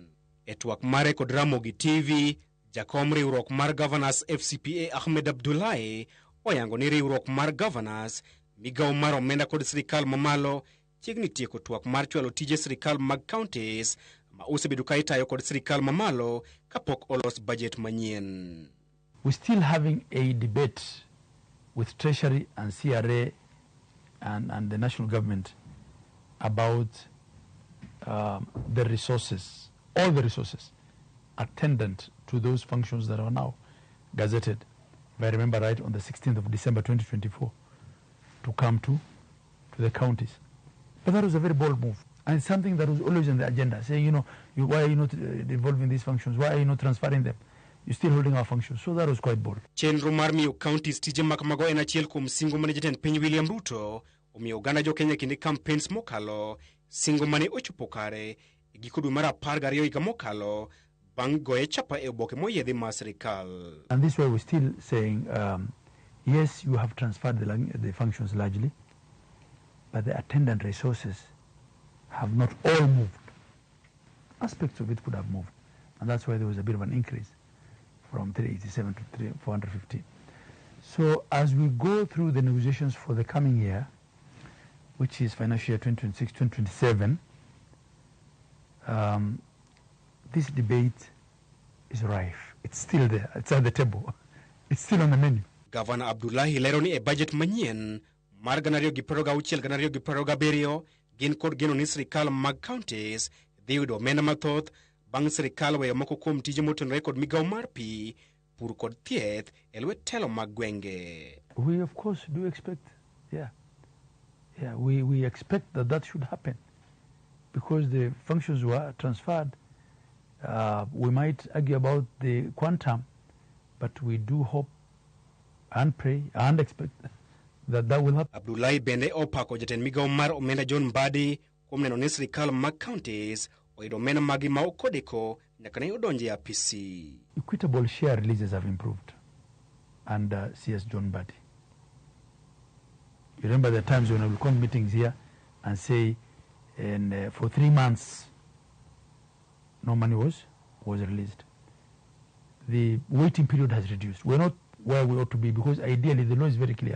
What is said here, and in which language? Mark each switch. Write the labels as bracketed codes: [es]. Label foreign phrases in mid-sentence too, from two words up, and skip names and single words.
[luo] E twak mare kod Ramogi TV, jakom riwruok mar gavanas FCPA Abdullahi oyango ni riwruok mar gavanas, migawo mar omenda kod sirkal mamalo chiegni tieko twak mar chwalo tije sirkal mag Kaontis ma osebedo ka itayo kod sirkal mamalo kapok olos bajet manyien. [en] We're still having a debate with Treasury and CRA and the national government about the resources, all the resources attendant to those functions that are now gazetted, if I remember right, on the 16th of December 2024, to come to the counties. But that was a very bold move, and it's something that was always on the agenda, saying, why are you not devolving these functions? Why are you not transferring them? You're still holding our functions. So that was quite bold. [luo] Chenro mar miyo Kaontis tije makamago en achiel kuom singo mane jatend piny William Ruto omiyo oganda jo Kenya kinde campaigns mokalo, singo mane ochopo kare e giko dwe mar 12 higa mokalo bang' goye chapa e oboke moyiedhi mar sirkal. [en] And this way we're still saying, yes, you have transferred the functions largely, but the attendant resources have not all moved. Aspects of it could have moved, and that's why there was a bit of an increase from 387 to 415. So as we go through the negotiations for the coming year, which is financial year 2026-2027, this debate is rife. It's still there. It's at the table. It's still on the menu. [luo] Governor Abdullahi lero ni e budget manyien mar 2026-2027 gin kod geno ni sirkal mag Kaontis dhi yudo omenda mathoth bang' sirkal weyo moko kuom tije motenore kod migawo mar pi, pur kod thieth e lwet telo mag gwenge. [en] We of course do expect, we expect that should happen because the functions were transferred. We might argue about the quantum, but we do hope and pray and expect that will happen. Abdullahi bende opako jatend migawo mar omenda John Mbadi kuom neno ni sirkal mag Kaontis oyudo omenda magi ma okodeko nyaka ne odonje e apisi. Equitable share releases have improved under CS John Mbadi. You remember the times when we will come meetings here and say, and for 3 months no money was released. The waiting period has reduced. We're not where we ought to be because ideally the law is very clear.